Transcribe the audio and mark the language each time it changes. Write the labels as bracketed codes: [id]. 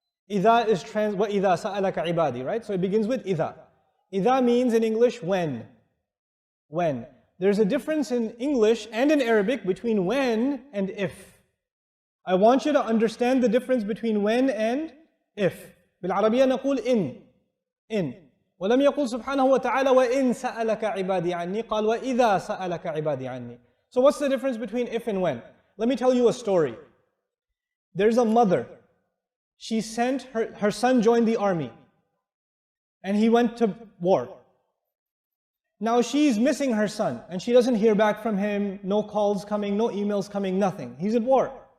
[ar] إِذَا is وَإِذَا سَأَلَكَ عِبَادِي, right? [en] So it begins with إِذَا. إِذَا means in English when. When. There's a difference in English and in Arabic between when and if. I want you to understand the difference between when and if. [ar] بالعربية نقول إن. ولم يقل سبحانه وتعالى وإن سألك عبادي عني قال وإذا سألك عبادي عني. [en] So what's the difference between if and when? Let me tell you a story. There's a mother. She sent her son joined the army. And he went to war. Now she's missing her son. And she doesn't hear back from him. No calls coming, no emails coming, nothing. He's at war.